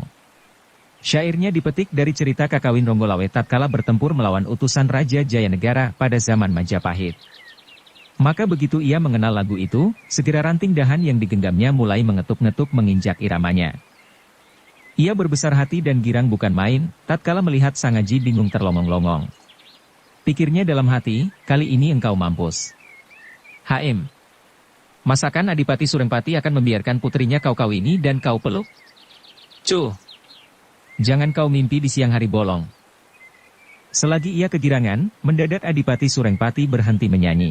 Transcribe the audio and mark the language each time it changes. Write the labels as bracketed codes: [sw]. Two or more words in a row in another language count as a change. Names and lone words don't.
[id] Syairnya dipetik dari cerita Kakawin Ronggolawe tatkala bertempur melawan utusan Raja Jayanegara pada zaman Majapahit. Maka begitu ia mengenal lagu itu, segera ranting dahan yang digenggamnya mulai mengetuk-ngetuk menginjak iramanya. Ia berbesar hati dan girang bukan main, tatkala melihat Sang Aji bingung terlongong-longong. Pikirnya dalam hati, kali ini engkau mampus. HM. Masakan Adipati Surengpati akan membiarkan putrinya kau kawini dan kau peluk? Cuh. Jangan kau mimpi di siang hari bolong. Selagi ia kegirangan, mendadak Adipati Surengpati berhenti menyanyi.